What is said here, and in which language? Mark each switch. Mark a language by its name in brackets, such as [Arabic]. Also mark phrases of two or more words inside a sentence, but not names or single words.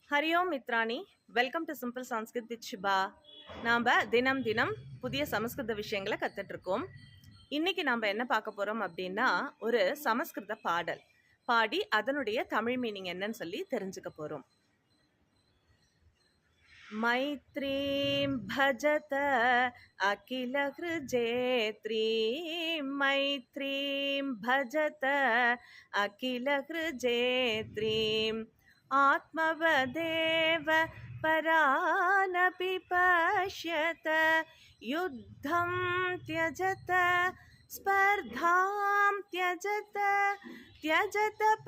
[Sanskrit] हरि ॐ मित्राणि, [English] welcome to simple Sanskrit with Shiba. [Tamil] நாம் தினம் தினம் புதிய சமஸ்கிருத விஷயங்களை கற்றுட்ருக்கோம். இன்னைக்கு நாம் என்ன பார்க்க போகிறோம் அப்படின்னா, ஒரு சமஸ்கிருத பாடல் பாடி அதனுடைய தமிழ் மீனிங் என்னன்னு சொல்லி தெரிஞ்சுக்க போகிறோம். [Sanskrit] मैत्रीं भजत अखिल हृजेत्रीं मैत्रीं भजत अखिल हृजेत्रीम् आत्मवदेव परानपि पश्यत युद्धं त्यजत स्पर्धां त्यजत त्यजत